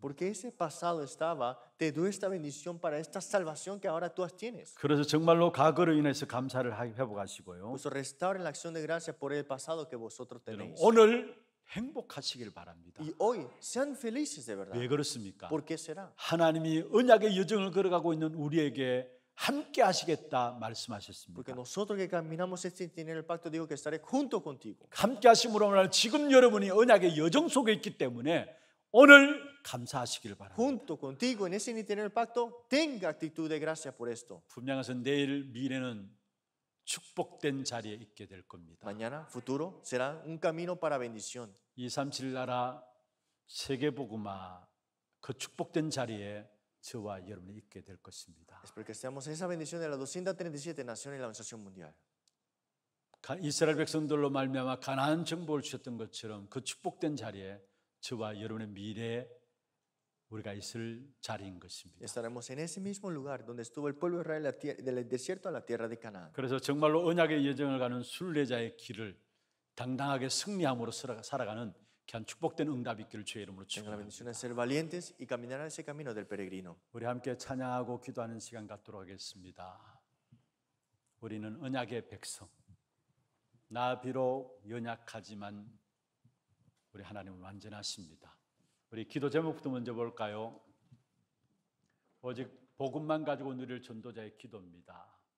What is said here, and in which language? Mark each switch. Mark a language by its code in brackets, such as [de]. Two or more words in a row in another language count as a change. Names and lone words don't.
[es] Porque ese pasado estaba, te dio esta bendición para esta salvación que ahora tú tienes. [ko] 그래서 정말로 과거로 인해서 감사를 회복하시고요. [es] Por eso restauren la acción de gracia por el pasado que vosotros [ko] 여러분, [es] tenéis. [ko] 오늘 행복하시길 바랍니다. [es] Y hoy sean felices de verdad. [ko] 왜 그렇습니까? [es] ¿Por qué será? [ko] 하나님이 언약의 여정을 걸어가고 있는 우리에게 함께 하시겠다 [es] Porque [ko] 말씀하셨습니다. [es] nosotros que caminamos este itinerario del pacto, digo que estaré junto contigo. [ko] 함께 하심으로 말하면 지금 여러분이 언약의 여정 속에 있기 때문에 오늘 감사하시길 바랍니다. [es] Junto contigo en ese itinerario del pacto, tenga actitud de gracia por esto. [ko] 분명해서 내일 미래는 축복된 자리에 있게 될 겁니다. [es] Mañana, futuro, será un camino para bendición. [ko] 237 나라 세계복음화 그 축복된 자리에 저와 여러분이 있게 될 것입니다. [es] Espero que estemos en esa bendición de las 237 naciones y la organización mundial. [ko] 이스라엘 백성들로 말미암아 가나안 정복을 주셨던 것처럼 그 축복된 자리에 저와 여러분의 미래에 우리가 있을 자리인 것입니다. [es] Estaremos en ese mismo lugar donde estuvo el pueblo de Israel del desierto a la tierra de Canaán. [ko] 그래서 정말로 언약의 여정을 가는 순례자의 길을 당당하게 승리함으로 살아가는 귀한 축복된 응답이 있기를 주의 이름으로 [es] Tengan la [ko] 축원합니다. [es] bendición de ser valientes y caminar ese camino del peregrino. [ko] 우리 함께 찬양하고 기도하는 시간 갖도록 하겠습니다. 우리는 언약의 백성. 나 비록 연약하지만 우리 하나님은 완전하십니다. 우리 기도 제목부터 먼저 볼까요? 오직 복음만 가지고 누릴 전도자의 기도입니다.